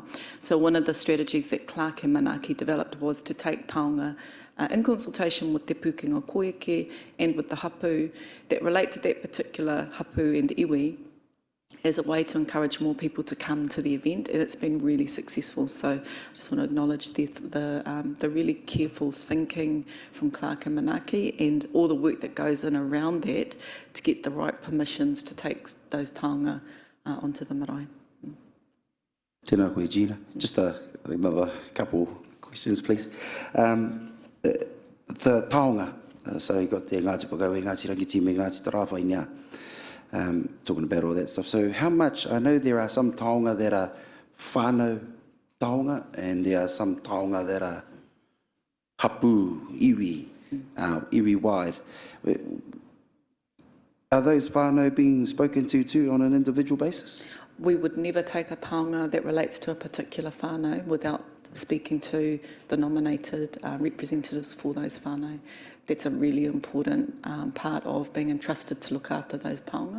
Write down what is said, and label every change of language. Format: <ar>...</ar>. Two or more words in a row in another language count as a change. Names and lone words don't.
<en>So one of the strategies that Clark and Manaki developed was to take taonga in consultation with Te Pukenga Koike and with the hapu that relate to that particular hapu and iwi, as a way to encourage more people to come to the event, and it's been really successful. So I just want to acknowledge the really careful thinking from Clark and Manaki and all the work that goes in around that to get the right permissions to take those taonga onto the marae.</en> <mi>Tēnā koe, Gina.</mi> <en>Just another couple questions, please. The taonga, so you've got the Ngāti Pakawe, Ngāti Rangitime, Ngāti Tarawhainia, talking about all that stuff. So how much, I know there are some taonga that are</en> <mi>whānau taonga,</mi> <en>and there are some taonga that are</en> <mi>hapu, iwi, iwi</mi> <en>wide. Are those whānau being spoken to too on an individual basis? We would never take a taonga that relates to a particular whānau without speaking to the nominated representatives for those whānau. That's a really important part of being entrusted to look after those taonga.</en>